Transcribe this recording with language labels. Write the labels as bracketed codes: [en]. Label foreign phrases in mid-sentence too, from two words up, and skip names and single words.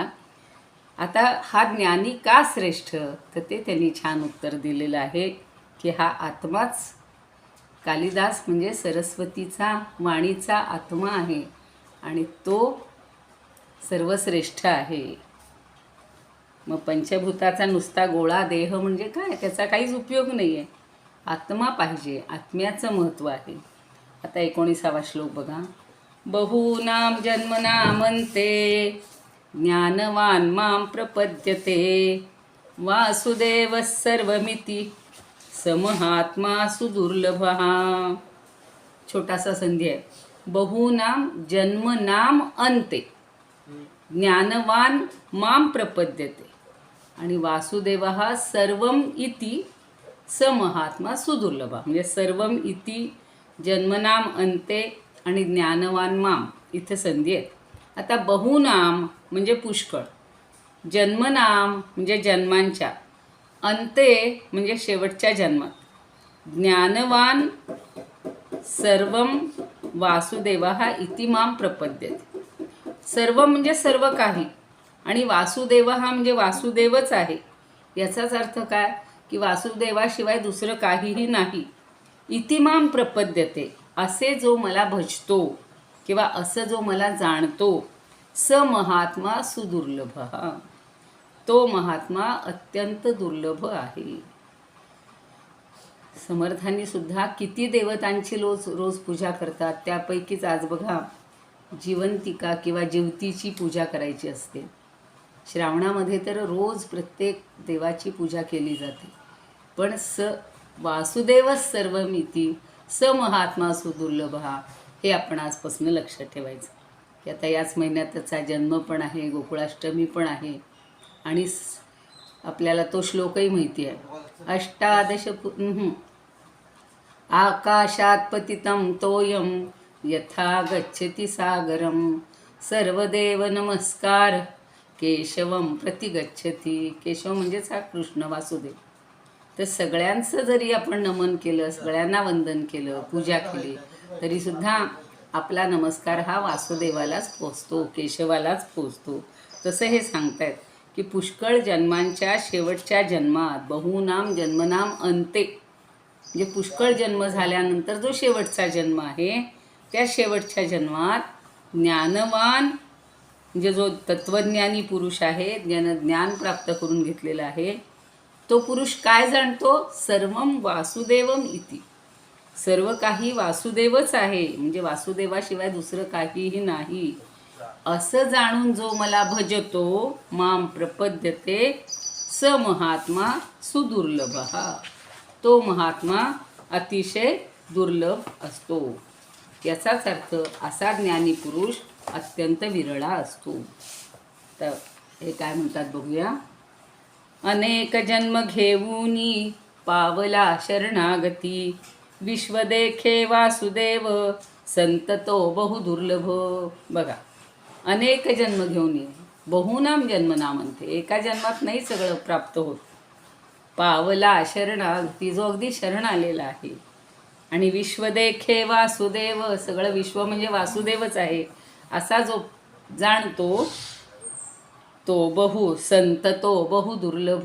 [mr] आता हा ज्ञानी का श्रेष्ठ, तर ते त्यांनी छान उत्तर दिलेलं आहे की हा आत्माच, कालिदास म्हणजे सरस्वतीचा वाणीचा आत्मा आहे आणि तो सर्वश्रेष्ठ आहे. मग पंचभूताचा नुसता गोळा देह म्हणजे काय, त्याचा काहीच उपयोग नाही आहे. आत्मा पाहिजे, आत्म्याचं महत्त्व आहे. आता 19वा श्लोक बघा. [sa] बहूनां जन्मनामन्ते ज्ञानवान् मां प्रपद्यते वासुदेवः सर्वमिति समहात्मा सुदुर्लभः. [mr] छोटासा संधी आहे. [sa] बहूनां जन्मनाम अन्ते ज्ञानवान् मां प्रपद्यते आणि वासुदेवः सर्वम इति स महात्मा सुदुर्लभ. [mr] म्हणजे [sa] सर्वम इति जन्मनाम अंते [mr] आणि [sa] ज्ञानवान माम [mr] इथे संधी आहेत. आता बहुनाम म्हणजे पुष्कळ, जन्मनाम म्हणजे जन्मांच्या, अंते म्हणजे शेवटच्या जन्मात, [sa] ज्ञानवान सर्वम वासुदेवा इति माम प्रपद्यते. [mr] सर्व म्हणजे सर्व काही आणि वासुदेव हा म्हणजे वासुदेवच आहे. याचाच अर्थ काय की वासुदेवाशिवाय दुसरं काहीही नाही. [sa] इति माम प्रपद्यते, [mr] असे जो मला भजतो किंवा असं जो मला जाणतो, [sa] स महात्मा सुदुर्लभ, [mr] तो महात्मा अत्यंत दुर्लभ आहे. समर्थांनी सुद्धा किती देवतांची रोज पूजा करतात. त्यापैकीच आज बघा जिवंतिका किंवा जिवतीची पूजा करायची असते. श्रावणामध्ये तर रोज प्रत्येक देवाची पूजा केली जाते. [sa] पण वासुदेवच सर्वमिती स महात्मा सुदुर्लभ, [mr] हे आपण आजपासून लक्षात ठेवायचं की आता याच महिन्यात त्याचा जन्म पण आहे, गोकुळाष्टमी पण आहे आणि आपल्याला तो श्लोकही माहिती आहे. [sa] अष्टादश आकाशात पतितं तोयम यथा गच्छति सागरम सर्वदेव नमस्कार केशवम प्रतिगच्छति. [mr] केशव म्हणजेच हा कृष्ण वासुदेव. तर सगळ्यांचं जरी आपण नमन केलं, सगळ्यांना वंदन केलं, पूजा केली, तरीसुद्धा आपला नमस्कार हा वासुदेवालाच पोचतो, केशवालाच पोचतो. तसं हे सांगतायत की पुष्कळ जन्मांच्या शेवटच्या जन्मात, [sa] बहुनाम जन्मनाम अंते, [mr] म्हणजे पुष्कळ जन्म झाल्यानंतर जो शेवटचा जन्म आहे, त्या शेवटच्या जन्मात ज्ञानवान म्हणजे जो तत्वज्ञानी पुरुष आहे, ज्यानं ज्ञान प्राप्त करून घेतलेला आहे, तो पुरुष काय जाणतो, [sa] सर्वम वासुदेवम इति, [mr] सर्व काही वासुदेवच आहे, म्हणजे वासुदेवाशिवाय दुसरं काहीही नाही, असं जाणून जो मला भजतो, [sa] माम प्रपद्यते स महात्मा सुदुर्लभ, [mr] तो महात्मा अतिशय दुर्लभ असतो. याचाच अर्थ असा ज्ञानी पुरुष अत्यंत विरळा असतो. तर हे काय म्हणतात बघूया. अनेक जन्म घेऊनी पावला शरणागती, विश्व देखे वासुदेव संत तो बहुदुर्लभ. बघा, अनेक जन्म घेऊन ये, [sa] बहुनाम जन्मना [mr] म्हणते, एका जन्मात नाही सगळं प्राप्त होत. पावला शरणागती, जो अगदी शरण आलेला आहे, आणि विश्व देखे वासुदेव, सगळं विश्व म्हणजे वासुदेवच आहे, असा जो जाणतो, तो संत तो बहु दुर्लभ.